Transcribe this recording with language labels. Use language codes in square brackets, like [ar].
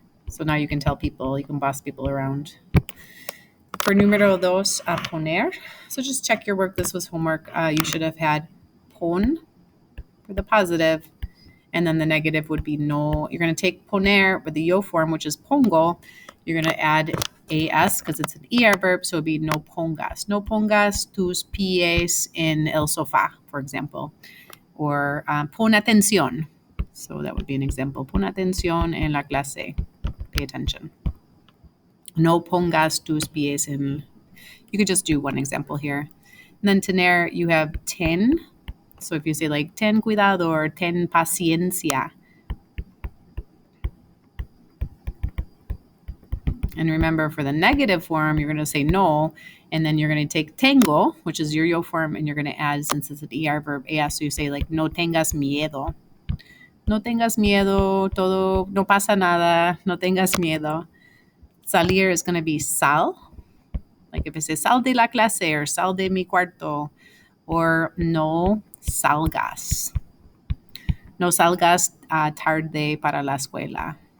[en] So now you can tell people, you can boss people around. For [es] número dos, poner. [en] So just check your work. This was homework. You should have had pon for the positive, and then the negative would be no. You're going to take poner with the yo form, which is pongo. You're going to add as because it's an er verb, so it'd be [es] no pongas. No pongas tus pies en el sofá, [en] for example, or [es] pon atención. [en] So that would be an example. [es] Pon atención en la clase. [en] Pay attention. [es] No pongas tus pies en. [en] You could just do one example here. And then tener, you have ten. So if you say like [es] ten cuidado [en] or [es] ten paciencia. [en] And remember, for the negative form, you're going to say no, and then you're going to take tengo, which is your yo form, and you're going to add, since it's an er verb, as, so you say like [es] no tengas miedo. No tengas miedo, todo, no pasa nada, no tengas miedo. [en] Salir is going to be sal. Like if it says [es] sal de la clase [en] or [es] sal de mi cuarto, [en] or [es] no salgas. No salgas tarde para la escuela.